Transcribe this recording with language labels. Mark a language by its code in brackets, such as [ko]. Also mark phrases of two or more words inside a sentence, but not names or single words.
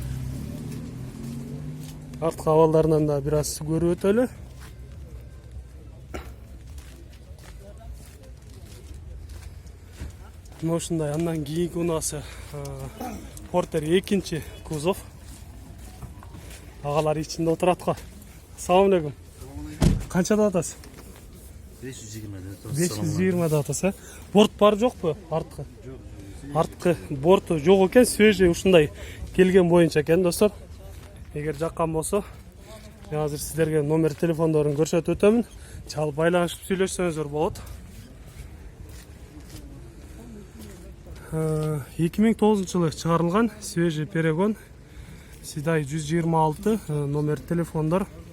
[ky] Арткы абалдарынан да бир аз көрүп өтөлү. Мына ушундай. Андан кийинки унаасы Портер 2 кузов. Агалар ичинде отурат го. [uz] Assalomu alaykum. Qanchada otasiz? 520 atasa. [ky] Bort бар жокпу? Арткы. Арткы борту жок экен, свежий ушундай келген боюнча экен, достор. Эгер жаккан болсо, мен азыр сиздерге номер телефондорун көрсөтүп өтөмүн. Чалып байланышып сүйлөшсөңүздөр болот. 2009-жылы чыгарылган [ru] свежий перегон [ky] Сидай 126 номер телефондар.